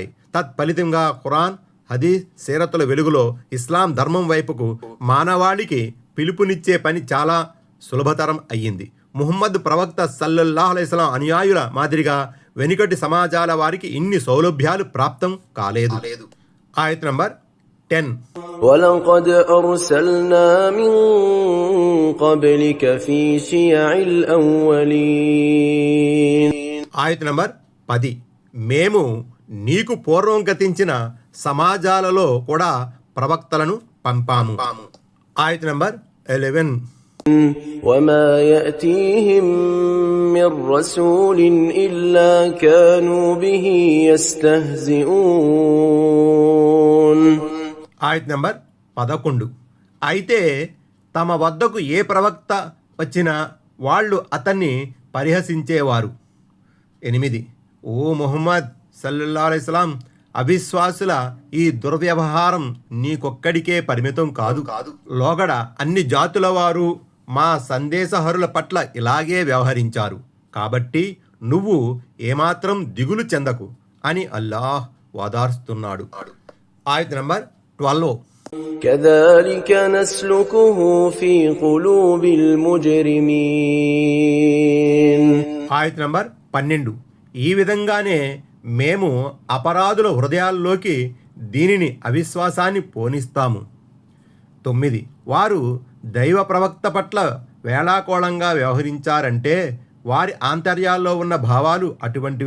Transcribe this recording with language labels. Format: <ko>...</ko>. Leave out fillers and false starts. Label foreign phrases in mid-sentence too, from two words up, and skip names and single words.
<te>తత్ఫలితంగా ఖురాన్, హదీస్, సీరతుల వెలుగులో ఇస్లాం ధర్మం వైపుకు మానవాళికి పిలుపునిచ్చే పని చాలా సులభతరం అయ్యింది. ముహమ్మద్ ప్రవక్త</te> <ar>صلى الله عليه وسلم</ar> <te>అనుయాయుల మాదిరిగా వెనుకటి సమాజాల వారికి ఇన్ని సౌలభ్యాలు ప్రాప్తం కాలేదు. ఆయత్ నంబర్ 10.</te> <ar>ولقد أرسلنا من قبلك في شيع الأولين.</ar> <te>ఆయత్ నంబర్ 10. మేము నీకు పూర్వం గతించిన సమాజాలలో కూడా ప్రవక్తలను పంపాము. ఆయత్ నంబర్ 11.</te> <ar>وما يأتيهم من رسول إلا كانوا به يستهزئون.</ar> <te>ఆయత్ నంబర్ 11. అయితే తమ వద్దకు ఏ ప్రవక్త వచ్చినా వాళ్ళు అతన్ని పరిహసించేవారు. 8. ఓ ముహమ్మద్</te> <ar>صلى الله عليه وسلم,</ar> <te>అవిశ్వాసుల ఈ దుర్వ్యవహారం నీకొక్కడికే పరిమితం కాదు. లోగడ అన్ని జాతుల వారు మా సందేశహరుల పట్ల ఇలాగే వ్యవహరించారు. కాబట్టి నువ్వు ఏమాత్రం దిగులు చెందకు అని అల్లాహ్ వాదారుస్తున్నాడు. ఆయత్ నంబర్ 12.</te> <ar>كذلك نسلكه في قلوب المجرمين.</ar> <te>ఆయత్ నంబర్ 12. ఈ విధంగానే మేము అపరాధుల హృదయాల్లోకి దీనిని అవిశ్వాసాన్ని పోనిస్తాము. 9. వారు దైవ ప్రవక్త పట్ల వేళాకోళంగా వ్యవహరించారంటే వారి ఆంతర్యాల్లో ఉన్న భావాలు అటువంటివి.</te>